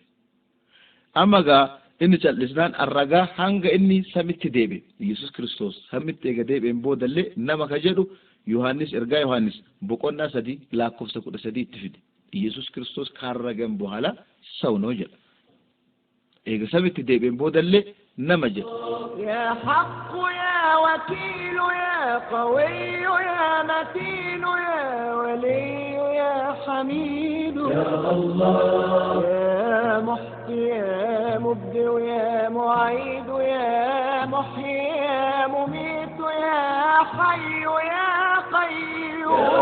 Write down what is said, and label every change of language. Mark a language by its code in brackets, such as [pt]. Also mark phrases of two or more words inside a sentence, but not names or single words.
[om] Amma gaa inni callisnaan ragaa hanga inni samitti deebi'e Iyesuus Kiristoos samitti eega deebi'een boodallee nama ka jedhu Yohaannis ergaa Yohaannis boqonnaa 3 lakkoofsa 13 itti fide. Iyesuus Kiristoos kaarragan boohala sawnoo jedha. Eega samitti deebi'een boodallee nama jedha. [ar] يا حق يا وكيل يا قوي يا متين يا ولي يا حميد يا الله يا محيي يا مبدئ يا معيد يا محيي يا مميت يا حي يا قيوم